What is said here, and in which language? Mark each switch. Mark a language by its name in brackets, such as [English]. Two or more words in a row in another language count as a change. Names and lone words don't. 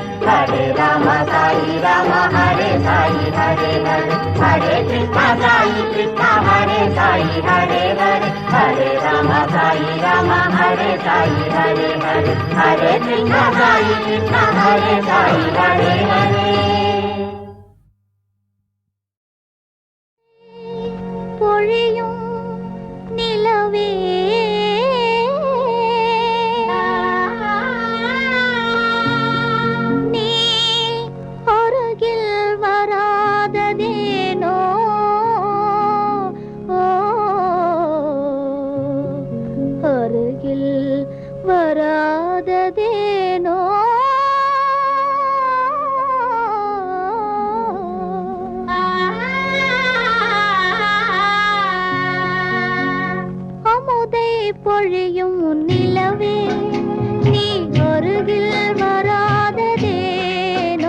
[Sanskrit] హరే రామ సాయి రామ హరే సాయి హరే హరే హరే కృష్ణ సాయి కృష్ణ హరే సాయి హరే హరే. హరే రామ సాయి రామ హరే సాయి హరే హరే హరే కృష్ణ సాయి కృష్ణ హరే సాయి హరే హరే. [Tamil] பொழியும் நிலவே நீ அருகில் வராததேனோ. அருகில் வராததேனோ. அமுதை பொழியும் நிலவே நீ அருகில் வராததேனோ.